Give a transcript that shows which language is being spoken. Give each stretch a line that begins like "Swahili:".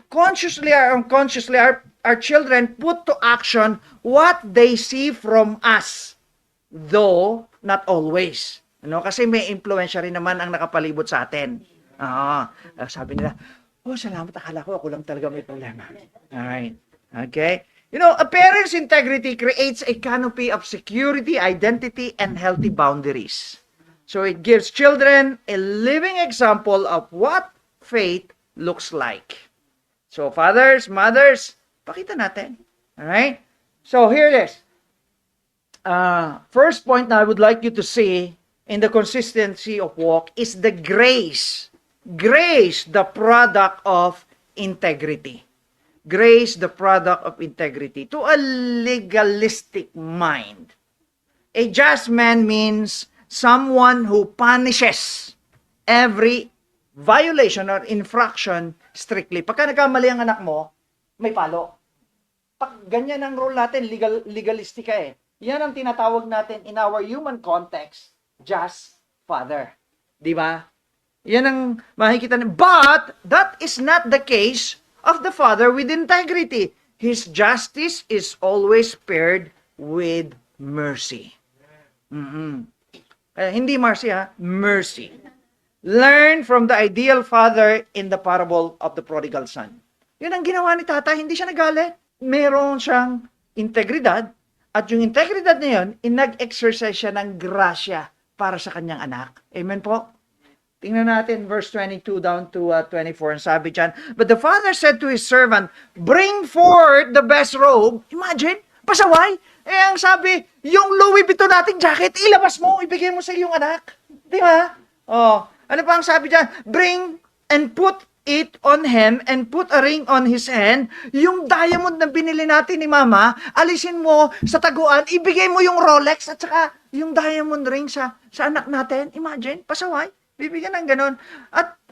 English: Consciously or unconsciously, our children put to action what they see from us, though not always.
Filipino: Kasi may influensya rin naman ang nakapalibot sa atin. Sabi nila, salamat, akala ko ako lang talaga may problema.
English: Alright. Okay? You know, a parent's integrity creates a canopy of security, identity, and healthy boundaries. So it gives children a living example of what faith looks like. So fathers, mothers,
Filipino: pakita natin.
English: Alright? So here it is. First point na I would like you to see in the consistency of walk is the grace. Grace, the product of integrity. Grace, the product of integrity. To a legalistic mind, a just man means someone who punishes every violation or infraction strictly.
Filipino: Pagka nagkamali ang anak mo, may palo. Pag ganyan ang rule natin, legalistic ka eh. Yan ang tinatawag natin
English: in our human context, just father.
Filipino: Di ba? Yan ang makikita natin.
English: But, that is not the case of the father with integrity. His justice is always paired with mercy.
Filipino: Hindi mercy mercy.
English: Learn from the ideal father in the parable of the prodigal son.
Filipino: Yun ang ginawa ni tata, hindi siya nagalit. Meron siyang integridad, at yung integridad na yun, nag-exercise siya ng grasya para sa kanyang anak. Amen po? Tingnan natin
English: verse 22 down to 24. And
Filipino: sabi dyan,
English: but the father said to his servant, bring forth the best robe.
Filipino: Imagine, pasaway. Ang sabi, yung Louis Vuitton nating jacket, ilabas mo, ibigay mo sa iyong anak. Di ba? Ano pa ang sabi dyan?
English: Bring and put it on him and put a ring on his hand.
Filipino: Yung diamond na binili natin ni mama, alisin mo sa taguan, ibigay mo yung Rolex at saka yung diamond ring sa anak natin. Imagine, pasaway. Bibigyan ng ganun. At